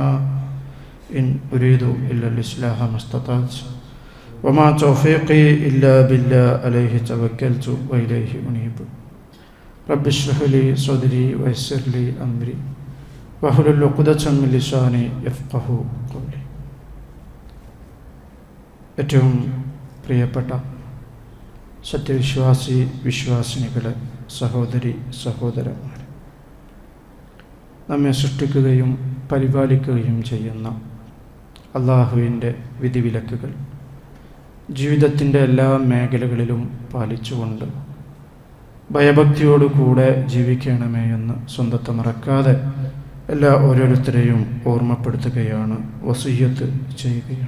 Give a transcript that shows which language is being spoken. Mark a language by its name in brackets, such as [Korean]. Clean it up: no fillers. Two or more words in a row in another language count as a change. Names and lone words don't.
[Arabic] إن أريد إلا الإصلاح ما استطعت، وما توفيقي إلا بالله عليه توكلت وإليه أنيب. رب اشرح لي صدري ويسر لي أمري واحلل عقدة من لساني يفقهوا قولي. [Malayalam] ഏറ്റവും പ്രിയപ്പെട്ട വിശ്വാസിനികളെ, സഹോദരി സഹോദരന്മാരെ, നമ്മെ സൃഷ്ടിക്കുകയും പരിപാലിക്കുകയും ചെയ്യുന്ന അള്ളാഹുവിൻ്റെ വിധിവിലക്കുകൾ ജീവിതത്തിൻ്റെ എല്ലാ മേഖലകളിലും പാലിച്ചുകൊണ്ട് ഭയഭക്തിയോടുകൂടെ ജീവിക്കണമേ എന്ന് സ്വന്തത്തെ മറക്കാതെ ഓരോരുത്തരെയും ഓർമ്മപ്പെടുത്തുകയാണ്, വസിയ്യത്ത് ചെയ്യുകയാണ്.